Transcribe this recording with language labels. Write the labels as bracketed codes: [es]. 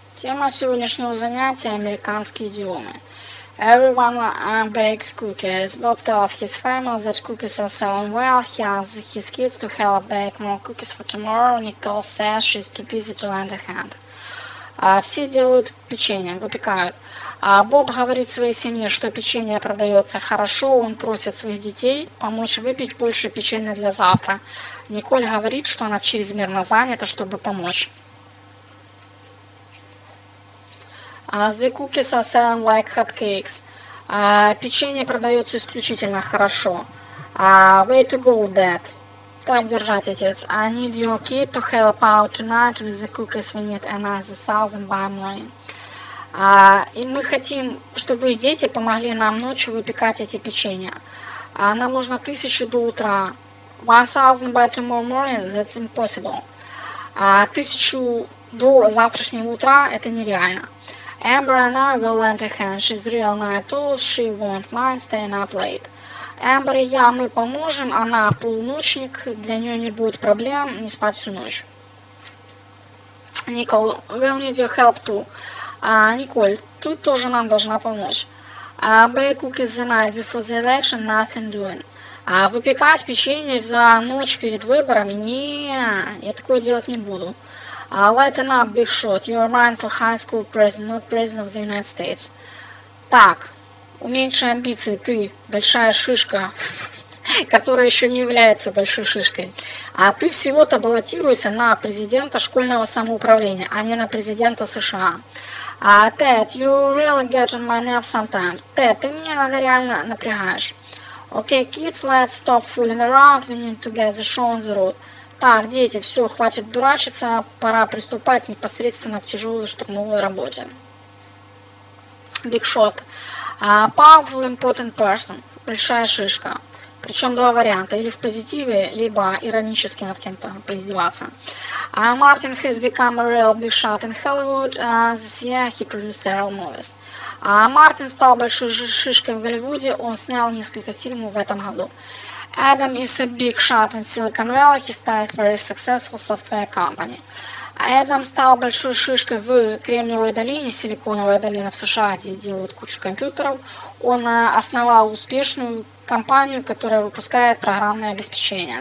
[ru] Тема сегодняшнего занятия – американские идиомы. [en] Everyone bakes cookies. Bob tells his family that cookies are selling well. He asks his kids to help bake more cookies for tomorrow. Nicole says she's too busy to lend a hand. [ru] Все делают печенье, выпекают. Боб говорит своей семье, что печенье продается хорошо. Он просит своих детей помочь выпечь больше печенья для завтра. Николь говорит, что она чрезмерно занята, чтобы помочь. [en] The cookies are selling like hotcakes. [ru] Печенье продается исключительно хорошо. [en] Way to go, Dad. [ru] Так держать, отец. [en] I need your kid to help out tonight with the cookies. We need another 1000 by morning. [ru] И мы хотим, чтобы вы, дети, помогли нам ночью выпекать эти печенья. Нам нужно 1000 до утра. [en] 1000 by tomorrow morning, that's impossible. [ru] 1000 до завтрашнего утра это нереально. [en] Amber and I will lend a hand. She's real night owl. She won't mind staying up late. [ru] Amber и я, мы поможем. Она полуночник. Для нее не будет проблем не спать всю ночь. [en] Nicole, we'll need your help too. [ru] Николь, тут тоже нам должна помочь. [en] Bake cookies the night before the election, nothing doing. [ru] Выпекать печенье за ночь перед выборами? Не, я такое делать не буду. [en] Lighten up, big shot. You're running for high school president, not president of the United States. [ru] Так, уменьши амбиции, ты большая шишка, которая еще не является большой шишкой. Ты всего-то баллотируешься на президента школьного самоуправления, а не на президента США. [en] Ted, you really get on my nerves sometimes. [ru] Ted, ты меня иногда реально напрягаешь. [en] Okay, kids, let's stop fooling around. We need to get the show on the road. [ru] Так, дети, все, хватит дурачиться, пора приступать непосредственно к тяжелой штурмовой работе. [en] Big shot. Powerful important person. [ru] Большая шишка. Причем два варианта, или в позитиве, либо иронически над кем-то поиздеваться. [en] Martin has become a real big shot in Hollywood. This year he produced several movies. [ru] Мартин стал большой шишкой в Голливуде, он снял несколько фильмов в этом году. [en] Adam is a big shot in Silicon Valley. He started a very successful software company. [ru] Адам стал большой шишкой в Кремниевой долине, Силиконовая долина в США, где делают кучу компьютеров. Он основал успешную компанию, которая выпускает программное обеспечение.